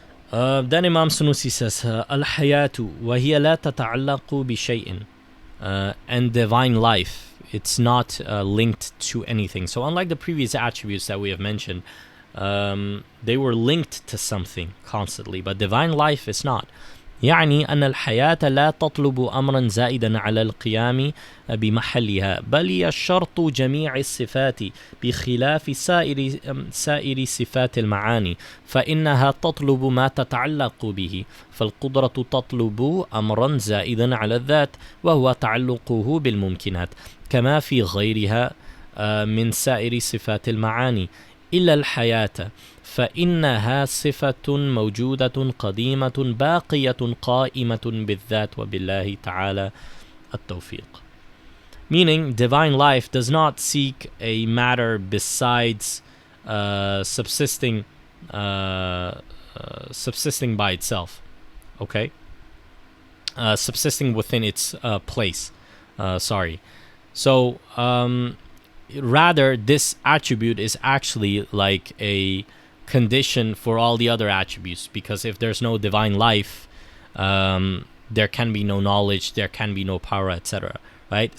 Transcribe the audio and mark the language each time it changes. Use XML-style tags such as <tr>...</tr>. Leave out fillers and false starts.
<en>Then Imam Sunusi says,</en> <ar>Al-Hayatu wa hiya la tata'allaqu bi shay'in.</ar> <en>And divine life, it's not linked to anything. So unlike the previous attributes that we have mentioned, they were linked to something constantly, but divine life is not.</en> <ar>يعني أن الحياة لا تطلب أمرا زائدا على القيام بمحلها، بل هي شرط جميع الصفات بخلاف سائر صفات المعاني، فإنها تطلب ما تتعلق به، فالقدرة تطلب أمرا زائدا على الذات وهو تعلقه بالممكنات، كما في غيرها من سائر صفات المعاني، إلا الحياة فإنها صفة موجودة قديمة باقية قائمة بالذات وبالله تعالى التوفيق.</ar> <en>Meaning, divine life does not seek a matter besides subsisting by itself. Okay, subsisting within its place. So rather, this attribute is actually like a condition for all the other attributes, because if there's no divine life, there can be no knowledge, there can be no power, etc. Right?</en>